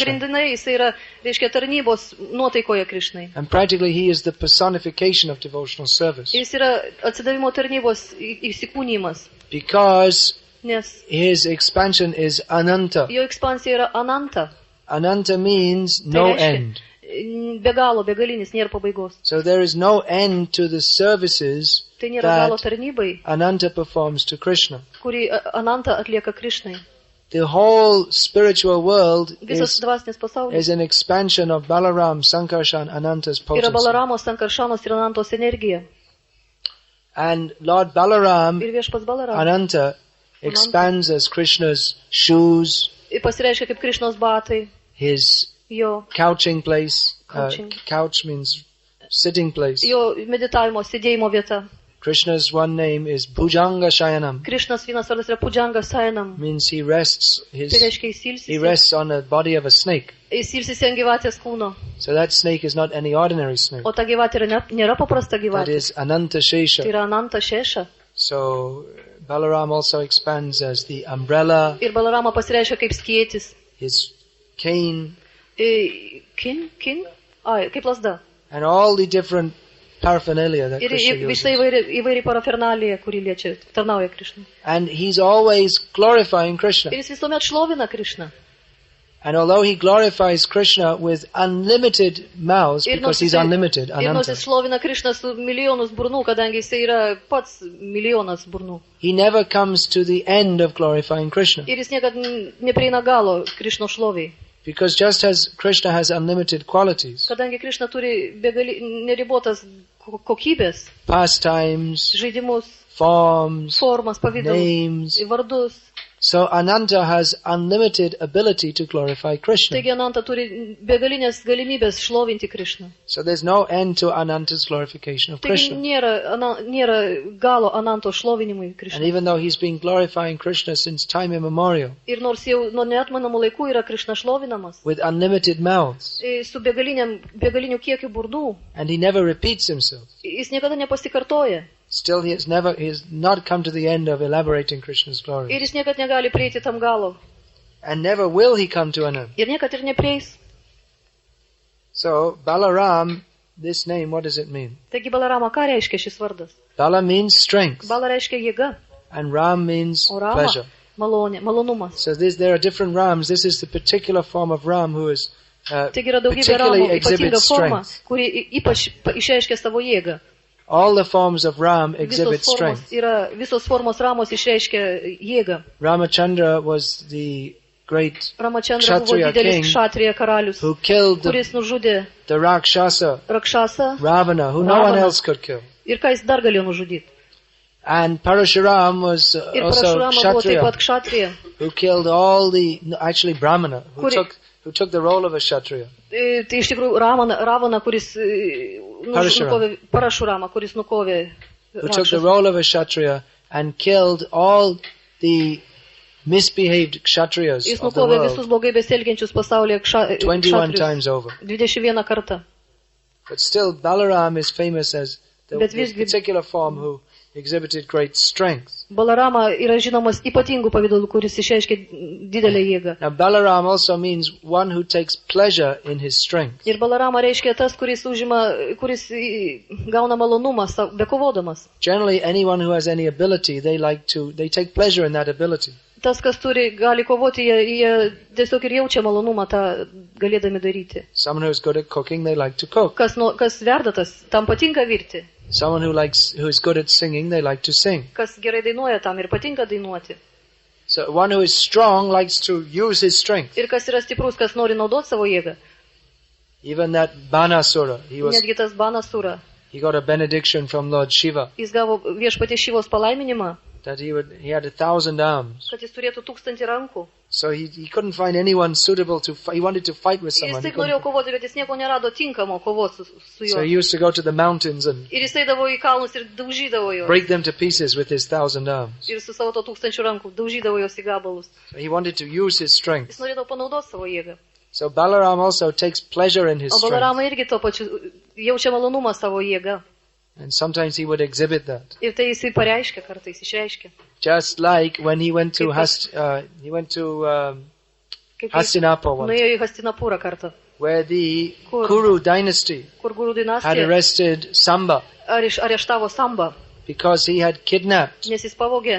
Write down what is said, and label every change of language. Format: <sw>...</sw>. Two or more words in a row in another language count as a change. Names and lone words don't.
<lt>pagrindinai jis yra, reiškia, tarnybos nuotaikoje Krišnai.</lt> <en>And practically he is the personification of devotional service.</en> <lt>Jis yra atsidavimo tarnybos įsikūnymas,</lt> <en>Because</en> <lt>nes</lt> <en>his expansion is ananta.</en> <lt>jo ekspansija yra ananta.</lt> <en>Ananta means</en> <lt>Tai</lt> <en>no</en> <lt>reiškia,</lt> <en>end.</en> <lt>be galo, begalinis, nėra pabaigos.</lt> <en>So there is no end to the services</en> <lt>Tai nėra galo</lt> <en>that</en> <lt>tarnybai,</lt> <en>Ananta performs to Krishna.</en> <lt>kurį Ananta atlieka Krišnai.</lt> <en>The whole spiritual world</en> <lt>Visas</lt> <en>is</en> <lt>dvasinis pasaulis</lt> <en>an expansion of Balaram, Sankarshan, Ananta's</en> <lt>yra</lt> <en>potency.</en> <lt>Balaramos, Sankaršanos ir Anantos energija.</lt> <en>And Lord Balaram,</en> <lt>Ir viešpats Balaramos</lt> <en>Ananta, expands as Krishna's shoes,</en> <lt>pasireiškia kaip Krišnos batai,</lt> <en>his</en> <lt>jo,</lt> <en>couching place. Couching. Couch means sitting place.</en> <lt>jo meditavimo, sėdėjimo vieta.</lt> <en>Krishna's one name is Bhujanga Shayanam.</en> <lt>Krišnas vienas vardas yra Pudžanga Sainam.</lt> <en>Means he rests</en> <lt>Tai</lt> <en>his</en> <lt>reiškia</lt> <en>he rests on the body of a snake.</en> <lt>jis ilsisi ant gyvatės kūno.</lt> <en>So that snake is not any ordinary snake.</en> <lt>O ta gyvatė nėra paprasta</lt> <en>That</en> <lt>gyvatė.</lt> <en>is Ananta</en> <lt>Tai</lt> <en>Shesha.</en> <lt>yra Ananta Šeša.</lt> <en>So Balaram also expands as the umbrella,</en> <lt>Ir Balarama pasireiškia kaip skėtis.</lt> <en>his cane,</en> <lt>Kin? Kaip lasda.</lt> <en>and all the different paraphernalia that</en> <lt>Ir</lt> <en>Krishna</en> <lt>visai</lt> <en>uses.</en> <lt>įvairi parafernalija, kuri liečia, tarnauja Krišnai.</lt> <en>And he's always glorifying Krishna.</en> <lt>Ir jis visuomet šlovina Krišną.</lt> <en>And although he glorifies Krishna with unlimited mouths,</en> <lt>Ir</lt> <en>because</en> <lt>nors</lt> <en>he's</en> <lt>jisai-</lt> <en>unlimited,</en> <lt>Ir nors</lt> <en>Ananta,</en> <lt>jis šlovina Krišną su milijonus burnų, kadangi jis yra pats milijonas burnų.</lt> <en>he never comes to the end of glorifying Krishna.</en> <lt>Ir jis niekad neprieina galo Krišno šloviai.</lt> <en>Because just as Krishna has unlimited qualities,</en> <lt>Kadangi Krišna turi neribotas kokybės,</lt> <en>pastimes,</en> <lt>žaidimus,</lt> <en>forms,</en> <lt>formas, pavydalus,</lt> <en>names,</en> <lt>vardus.</lt> <en>so Ananta has unlimited ability to glorify Krishna.</en> <lt>Taigi Ananta turi begalinės galimybės šlovinti Krišną.</lt> <en>So there's no end to Ananta's glorification of</en> <lt>Taigi</lt> <en>Krishna.</en> <lt>nėra galo Ananto šlovinimui</lt> <en>And</en> <lt>Krišnai.</lt> <en>even though he's been glorifying Krishna since time immemorial,</en> <lt>Ir nors jau nuo neatmanamų laikų yra Krišna šlovinamas,</lt> <en>with unlimited mouths,</en> <lt>su begaliniu kiekiu burdų,</lt> <en>and he never repeats himself,</en> <lt>jis niekada nepasikartoja.</lt> <en>still he has not come to the end of elaborating Krishna's glory.</en> <lt>Ir jis niekad negali prieiti tam galo.</lt> <en>And never will he come to an end.</en> <lt>Ir niekad ir neprieis.</lt> <en>So, Balaram, this name, what does it mean?</en> <lt>Taigi Balarama, ką reiškia šis vardas?</lt> <en>Bala means strength,</en> <lt>Bala reiškia jėga,</lt> <en>and Ram means</en> <lt>o Rama</lt> <en>pleasure.</en> <lt>malonė, malonumas.</lt> <en>So there are different Rams. This is the particular form of Ram who is</en> <lt>Taigi yra daugybė</lt> <en>particularly</en> <lt>Ramų, ypatinga</lt> <en>exhibits</en> <lt>forma,</lt> <en>strength.</en> <lt>kuri ypač išreiškia savo jėgą.</lt> <en>All the forms of Ram exhibit strength.</en> <lt>Visos formos Ramos išreiškia jėgą.</lt> <en>Ramachandra was the great</en> <lt>Ramachandra buvo</lt> <en>Kshatriya</en> <lt>didelis</lt> <en>king</en> <lt>Kshatriya karalius,</lt> <en>who killed</en> <lt>kuris nužudė</lt> <en>the Rakshasa,</en> <lt>Rakšasą</lt> <en>Ravana, who no one</en> <lt>Ravana.</lt> <en>else could kill.</en> <lt>ir ką jis dar galėjo nužudyti.</lt> <en>And Parashuram was</en> <lt>Ir</lt> <en>also</en> <lt>Parashurama buvo taip pat</lt> <en>Kshatriya,</en> <lt>Kshatriya,</lt> <en>who killed all the, actually Brahmana,</en> <lt>Kuri-</lt> <en>who took the role of a Kshatriya.</en> <lt>Tai iš tikrųjų Ravana, kuris nukovė Parashurama, kuris nukovė</lt> <en>Who took the</en> <lt>Rakšasą.</lt> <en>role of a Kshatriya and killed all the misbehaved Kshatriyas</en> <lt>Jis</lt> <en>of the</en> <lt>nukovė visus</lt> <en>world</en> <lt>blogai besielgiančius pasaulyje</lt> <en>21</en> <lt>Kshatriyus</lt> <en>times over.</en> <lt>21 kartą.</lt> <en>But still, Balaram is famous as the</en> <lt>Bet visgi-</lt> <en>particular form who exhibited great strength.</en> <lt>Balarama yra žinomas ypatingų pavydalų, kuris išreiškia didelę jėgą.</lt> <en>Now Balaram also means one who takes pleasure in his strength.</en> <lt>Ir Balarama reiškia tas, kuris gauna malonumą bekovodamas.</lt> <en>Generally, anyone who has any ability, they take pleasure in that ability.</en> <lt>Tas, kas gali kovoti, jie tiesiog ir jaučia malonumą tą galėdami daryti.</lt> <en>Someone who is good at cooking, they like to cook.</en> <lt>Kas verda tas, tam patinka virti.</lt> <en>Someone who is good at singing, they like to sing.</en> <lt>Kas gerai dainuoja, tam ir patinka dainuoti.</lt> <en>So one who is strong likes to use his strength.</en> <lt>Ir kas yra stiprus, kas nori naudoti savo jėgą.</lt> <en>Even that Banasura,</en> <lt>Netgi tas Banasura.</lt> <en>He got a benediction from Lord Shiva.</en> <lt>Jis gavo viešpaties Šivos palaiminimą.</lt> <en>That he had 1,000 arms.</en> <lt>Kad jis turėtų 1000 rankų.</lt> <en>So he couldn't find anyone suitable to fight. He wanted to fight with someone.</en> <lt>Jis tik norėjo kovoti, bet jis nieko nerado tinkamo kovoti su juo.</lt> <en>So he used to go to the mountains and</en> <lt>Ir jis eidavo į kalnus ir daužydavo juos.</lt> <en>break them to pieces with his 1,000 arms.</en> <lt>Ir su savo 1000 rankų daužydavo juos į gabalus.</lt> <en>So he wanted to use his strength.</en> <lt>Jis norėdavo panaudoti savo jėgą.</lt> <en>So Balaram also takes pleasure in his</en> <lt>O</lt> <en>strength.</en> <lt>Balarama irgi to pačiu jaučia malonumą savo jėgą.</lt> <en>And sometimes he would exhibit that.</en> <lt>Ir tai jisai pareiškia, kartais išreiškia.</lt> <en>Just like when he went to Hastinapur once,</en> <lt>Nuėjo į Hastinapūrą kartą,</lt> <en>where the</en> <lt>Kur?</lt> <en>Kuru dynasty</en> <lt>kur Guru</lt> <en>had</en> <lt>dinastija</lt> <en>arrested Samba</en> <lt>areštavo Sambą,</lt> <en>because he had kidnapped</en> <lt>nes jis pavogė</lt>